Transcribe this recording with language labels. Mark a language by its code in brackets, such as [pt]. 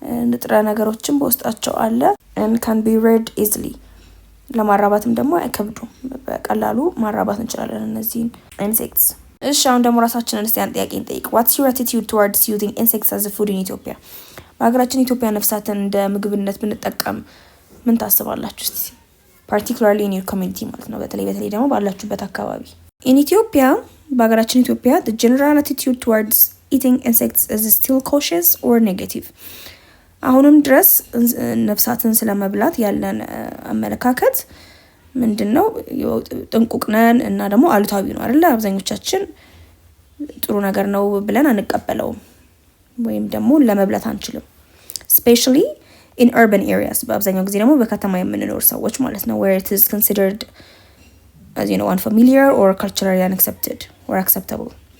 [am] ንጥረ ነገሮችም በውስጣቸው አለ [en] and can be reared easily [am] ለማራባትም ደግሞ አይከብዱም በቀላሉ ማራባት እንችላለን እነዚህን ኢንሴክትስ። እሺ አሁን ደግሞ ራሳችንን እስቲ አንድ ጥያቄ እንጠይቅ። [en] what's your attitude towards using insects as a food in Ethiopia? [am] በሀገራችን ኢትዮጵያ ነፍሳትን እንደ ምግብነት ብንጠቀም ምን ታስባላችሁ እስቲ? [en] particularly in your community [am] ማለት ነው በተለይ ደግሞ ባላችሁበት አካባቢ። [en] in Ethiopia [am] በሀገራችን ኢትዮጵያ [en] the general attitude towards eating insects is still cautious or negative። [am] አሁንም ድረስ ነፍሳትን ስለመብላት ያለን አመለካከት ምንድነው? ጥንቁቅ ነን እና ደግሞ አሉታዊ ነው አይደል? አብዛኞቻችን ጥሩ ነገር ነው ብለን አንቀበለውም ወይም ደግሞ ለመብላት አንችልም። [en] especially in urban areas [am] በአብዛኛው ጊዜ ደግሞ በከተማ የምንኖር ሰዎች ማለት ነው [en] where it is considered as unfamiliar or culturally unaccepted or acceptable